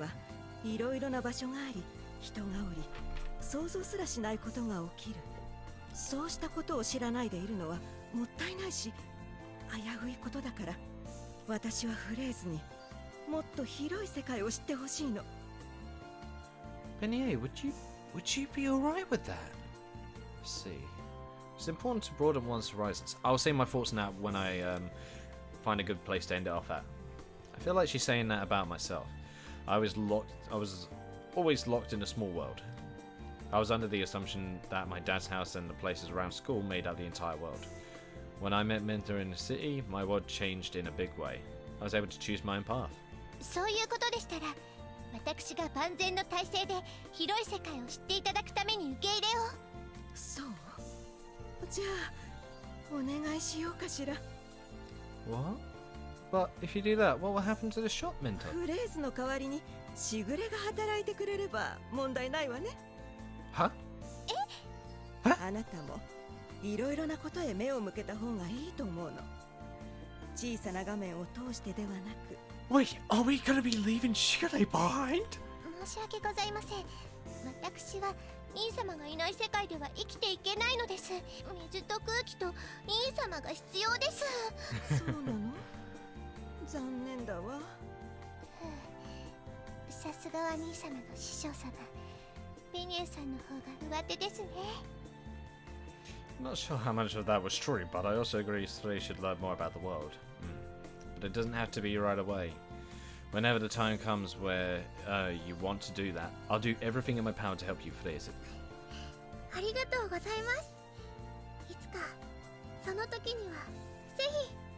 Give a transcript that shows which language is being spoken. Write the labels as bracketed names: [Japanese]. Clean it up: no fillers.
[Japanese] はいろいろな場所があり人がおり想像すらしないことが起きる。そうしたことを知らないでいるのはもったいないし危ういことだから私はフレーズにもっと広い世界を知ってほしいの。 [English] Benny, would you be alright with that? Let's see. It's important to broaden one's horizons. I'll say my thoughts on that when I find a good place to end it off at. I feel like she's saying that about myself. I was always locked in a small world. I was under the assumption that my dad's house and the places around school made up the entire world. When I met Mentor in the city, my world changed in a big way. I was able to choose my own path. [Japanese] そういうことでしたら、私が万全の体制で広い世界を知っていただくために受け入れを。そう。じゃあお願いしようかしら。 [English] What? But if you do that, what will happen to the shop, Mentor? [Japanese] フレーズの代わりにしぐれが働いてくれれば問題ないわね。 [English] Huh? [Japanese] あなたもいろいろなことへ目を向けた方がいいと思うの。小さな画面を通してではなく。 [English] Wait, are we gonna be leaving Shigure behind? [Japanese] 申し訳ございません。私は兄様がいない世界では生きていけないのです。水と空気と兄様が必要です。そうなの？残念だわ。さすがは兄様の師匠様。ベニューさんの方が上手ですね。 [English] I'm not sure how much of that was true, but I also agree Fraise should learn more about the world. But it doesn't have to be right away. Whenever the time comes where you want to do that, I'll do everything in my power to help you, Fraise. [Japanese] ありがとうございます。いつかその時にはぜひ。